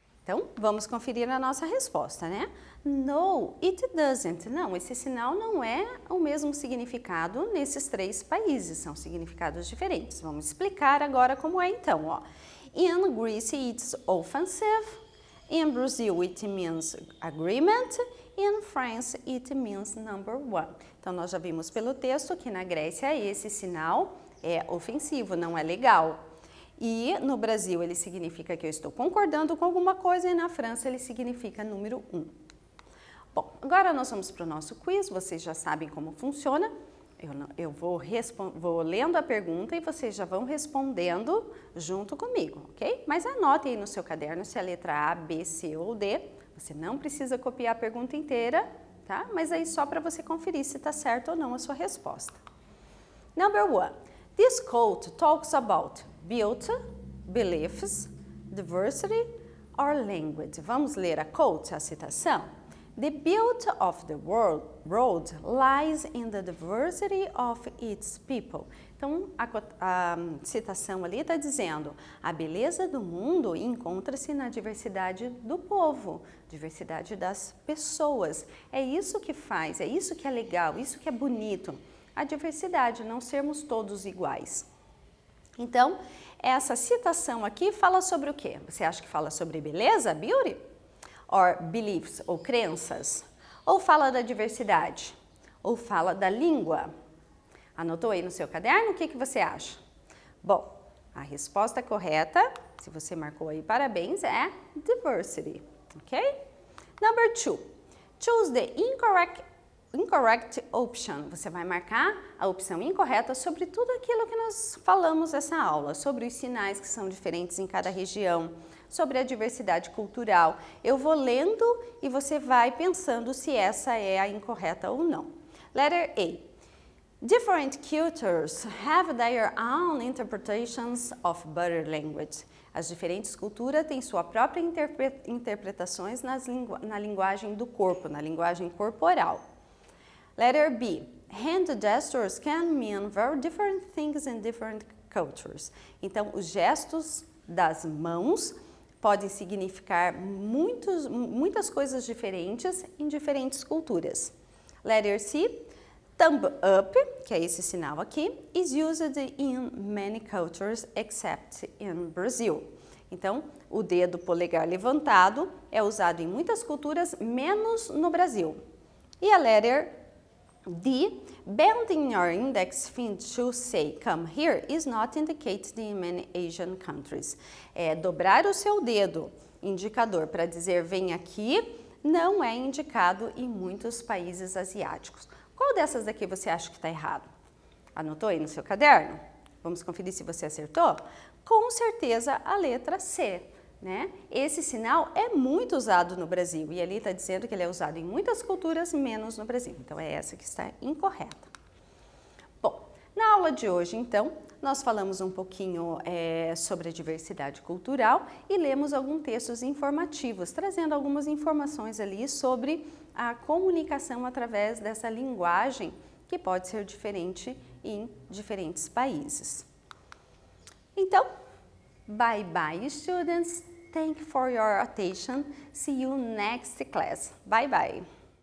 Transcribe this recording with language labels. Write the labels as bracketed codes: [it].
[pt] Então, vamos conferir a nossa resposta, né? [en] No, it doesn't. [pt] Não, esse sinal não é o mesmo significado nesses três países, são significados diferentes. Vamos explicar agora como é então, ó. [en] In Greece, it's offensive. In Brazil, it means agreement. In France, it means number one. [pt] Então, nós já vimos pelo texto que na Grécia esse sinal é ofensivo, não é legal. E no Brasil ele significa que eu estou concordando com alguma coisa e na França ele significa número 1. Bom, agora nós vamos para o nosso quiz, vocês já sabem como funciona. Eu vou lendo a pergunta e vocês já vão respondendo junto comigo, ok? Mas anotem aí no seu caderno se é a letra A, B, C ou D. Você não precisa copiar a pergunta inteira, tá? Mas aí só para você conferir se está certo ou não a sua resposta. [en] Number 1. This quote talks about beauty, beliefs, diversity or language. [pt] Vamos ler a quote, a citação? [en] The beauty of the world lies in the diversity of its people. [pt] Então, a citação ali está dizendo: a beleza do mundo encontra-se na diversidade do povo, diversidade das pessoas. É isso que faz, é isso que é legal, isso que é bonito. A diversidade, não sermos todos iguais. Então, essa citação aqui fala sobre o quê? Você acha que fala sobre beleza, beauty? [en] Or beliefs, [pt] ou crenças? Ou fala da diversidade? Ou fala da língua? Anotou aí no seu caderno? O que você acha? Bom, a resposta correta, se você marcou aí, parabéns, é diversity, ok? [en] Number 2, choose the incorrect option. [pt] Você vai marcar a opção incorreta sobre tudo aquilo que nós falamos nessa aula, sobre os sinais que são diferentes em cada região, sobre a diversidade cultural. Eu vou lendo e você vai pensando se essa é a incorreta ou não. [en] Letter A. Different cultures have their own interpretations of body language. [pt] As diferentes culturas têm sua própria interpretações na linguagem do corpo, na linguagem corporal. [en] Letter B. Hand gestures can mean very different things in different cultures. [pt] Então, os gestos das mãos podem significar muitas coisas diferentes em diferentes culturas. [en] Letter C. Thumb up, [pt] que é esse sinal aqui, [en] is used in many cultures except in Brazil. [pt] Então, o dedo polegar levantado é usado em muitas culturas, menos no Brasil. [en] E a letter D, bending your index finger to say come here is not indicated in many Asian countries. [pt] Dobrar o seu dedo indicador para dizer vem aqui não é indicado em muitos países asiáticos. Qual dessas daqui você acha que está errado? Anotou aí no seu caderno? Vamos conferir se você acertou? Com certeza a letra C. Né? Esse sinal é muito usado no Brasil e ali está dizendo que ele é usado em muitas culturas, menos no Brasil. Então, é essa que está incorreta. Bom, na aula de hoje, então, nós falamos um pouquinho sobre a diversidade cultural e lemos alguns textos informativos, trazendo algumas informações ali sobre a comunicação através dessa linguagem que pode ser diferente em diferentes países. [en] Então, bye bye, students. Thank you for your attention. See you next class. Bye bye.